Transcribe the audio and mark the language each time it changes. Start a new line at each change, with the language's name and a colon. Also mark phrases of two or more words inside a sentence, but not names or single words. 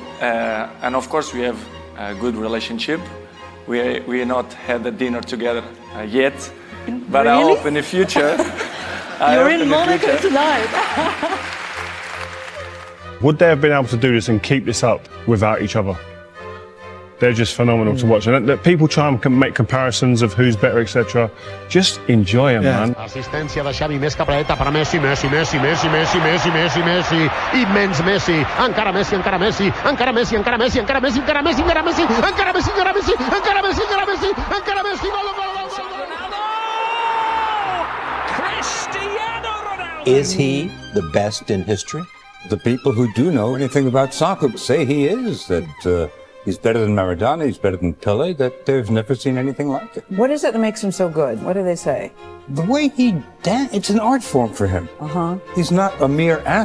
English: And of course, we have a good relationship. We not had a dinner together yet, but I hope in the future. You're in Monaco tonight. Would they have been able to do this and keep this up without each other? They're just phenomenal to watch. And people try and make comparisons of who's better, etc. Just enjoy them, man.
Catalan: Assistència de Xavi, més cap a la dreta per a Messi, Messi, immens Messi, encara Messi, encara Messi, encara Messi, encara Messi, encara Messi, encara Messi, encara Messi, encara Messi, encara Messi, encara Messi, encara Messi, encara Messi, gol, gol, gol, Ronaldo! Cristiano Ronaldo!
English: Is he the best in history? The people who do know anything about soccer say he is, that he's better than Maradona, he's better than Pelé, that they've never seen anything like it. What is it that makes him so good? What do they say? The way he it's an art form for him. He's not a mere athlete.